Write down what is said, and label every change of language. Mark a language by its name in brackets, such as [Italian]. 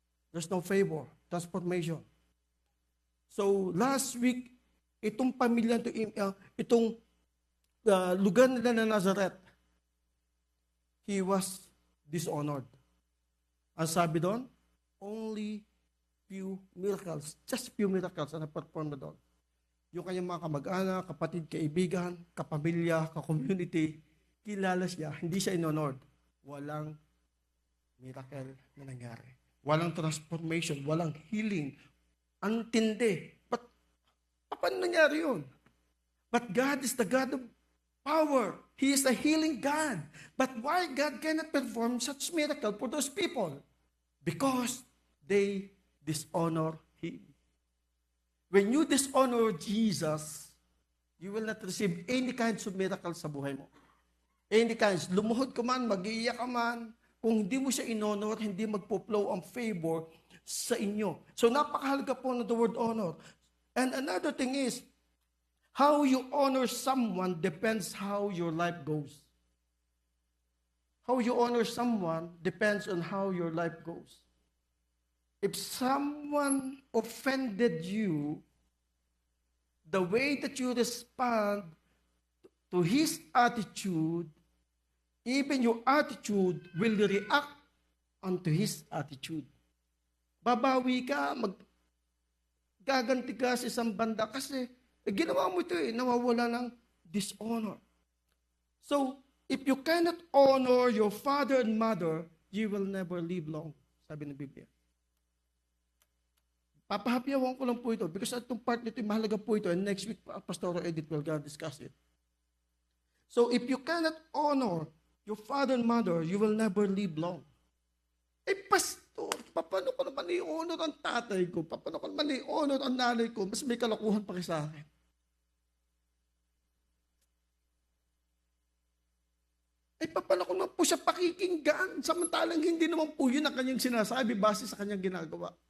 [English] There's no favor, transformation. So, last week, [Filipino] itong pamilya, itong lugar nila na [English] Nazareth, he was dishonored. [Filipino] Ang sabi doon, [English] only few miracles, just few miracles [Filipino] ang na-perform na doon. Yung kanyang mga kamag-anak, kapatid, kaibigan, kapamilya, ka-community, kilala siya, hindi siya inhonored. Walang miracle na nangyari. Walang transformation, walang healing. Ang tindi. Paano nangyari yun? [English] But God is the God of power. He is a healing God. But why God cannot perform such miracle for those people? Because they dishonor Him. When you dishonor Jesus, you will not receive any kinds of miracles [Filipino] sa buhay mo. [English] Any kinds. [Filipino] Lumuhod ka man, mag-iiyak ka man, kung hindi mo siya inhonor, hindi magpo-flow ang favor sa inyo. [English] So [Filipino] napakahalaga po na [English] the word honor. And another thing is, how you honor someone depends how your life goes. How you honor someone depends on how your life goes. If someone offended you, the way that you respond to his attitude, even your attitude will react onto his attitude. [Filipino] Babawi ka, gaganti ka sa isang banda kasi ginawa mo ito nawawala ng dishonor. [English] So, if you cannot honor your father and mother, you will never live long, [Filipino] sabi ng Biblia. Papahapyawan ko lang po ito because itong part nito, mahalaga po ito, and next week, Pastor Edith will discuss it. [English] So, if you cannot honor your father and mother, you will never live long. [Filipino] Pastor, paano ko naman i-honor ang tatay ko? Paano ko naman i-honor ang nanay ko? Mas may kalokohan pa kayo sa akin. Paano ko naman po siya pakikinggan? Samantalang hindi naman po yun ang kanyang sinasabi base sa kanyang ginagawa.